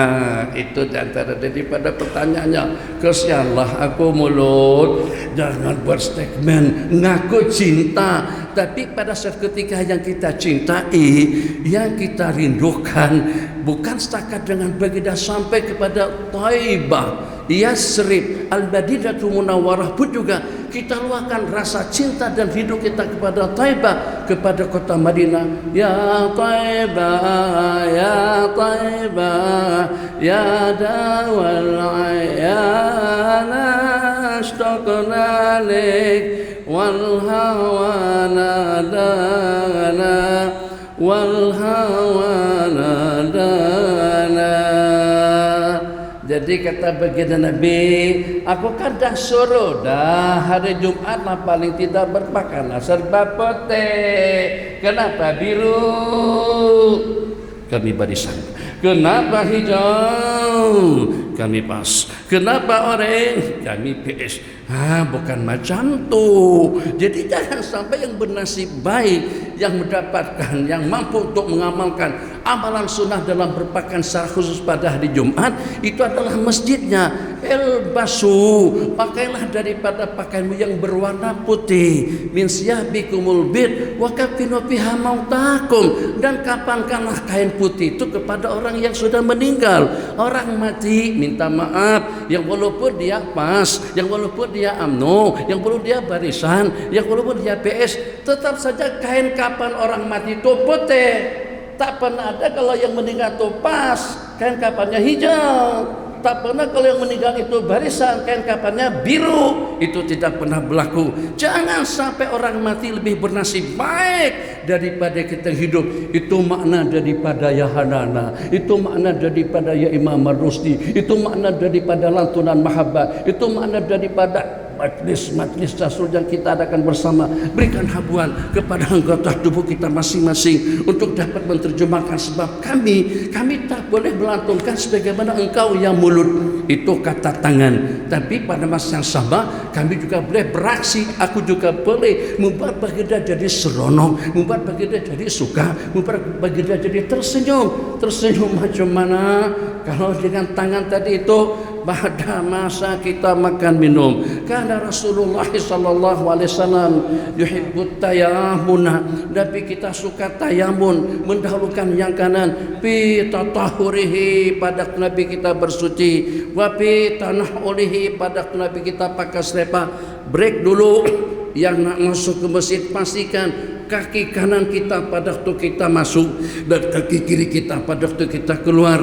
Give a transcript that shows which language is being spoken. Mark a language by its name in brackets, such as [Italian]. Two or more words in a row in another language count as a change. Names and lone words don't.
[Malay] Itu diantara daripada pertanyaannya. Kesianlah aku mulut, jangan buat statement ngaku cinta, tapi pada saat ketika yang kita cintai, yang kita rindukan, bukan setakat dengan baginda sampai kepada Taibah, Yasrib, Al-Madinatul Munawwarah pun juga kita luahkan rasa cinta dan rindu kita kepada Taibah, kepada kota Madinah. [Arabic] يا طيبة، يا طيبة، يا دوا العيانا اشتقنا لك والهوى نادانا والهوى نادانا. [Malay] Jadi kata baginda Nabi, aku kan dah suruh dah hari Jumat lah paling tidak berpakaian serba putih. Kenapa biru? Kami barisan. Kenapa hijau? Kami pas. Kenapa orange? Kami PS. Bukan macam tu. Jadi jangan sampai yang bernasib baik, yang mendapatkan, yang mampu untuk mengamalkan amalan sunnah dalam berpakaian secara khusus pada hari Jumat, itu adalah masjidnya. Elbasu, pakailah daripada pakaianmu yang berwarna putih. [Arabic] من ثيابكم البيض وكفنوا بها موتاكم. [Malay] Dan kapankanlah kain putih itu kepada orang yang sudah meninggal. Orang mati minta maaf, yang walaupun dia pas, yang walaupun dia UMNO, yang walaupun dia barisan, yang walaupun dia PS, tetap saja kain kapan orang mati itu putih. Tak pernah ada kalau yang meninggal itu pas, kain kapannya hijau. Tak pernah kalau yang meninggal itu barisan, kain kapannya biru. Itu tidak pernah berlaku. Jangan sampai orang mati lebih bernasib baik daripada kita hidup. Itu makna daripada ya Hanana, itu makna daripada ya Imam Ar-Rusdi, itu makna daripada lantunan mahabbah, itu makna daripada majlis-majlis Rasul yang kita adakan bersama. Berikan habuan kepada anggota tubuh kita masing-masing untuk dapat menerjemahkan, sebab kami tak boleh melantunkan sebagaimana engkau yang mulut itu kata tangan, tapi pada masa yang sama kami juga boleh beraksi. Aku juga boleh membuat baginda jadi seronok, membuat baginda jadi suka, membuat baginda jadi tersenyum. Tersenyum macam mana? Kalau dengan tangan tadi itu pada masa kita makan minum. [Arabic] Karena Rasulullah صلى الله عليه وسلم يحب التيامن, [Malay] Nabi kita suka tayamun, mendahulukan yang kanan. [Arabic] في تطهره, [Malay] pada Nabi kita bersuci. [Arabic] وفي تنعله, [Malay] pada Nabi kita pakai selepa. Break dulu. Yang nak masuk ke masjid pastikan kaki kanan kita pada waktu kita masuk dan kaki kiri kita pada waktu kita keluar.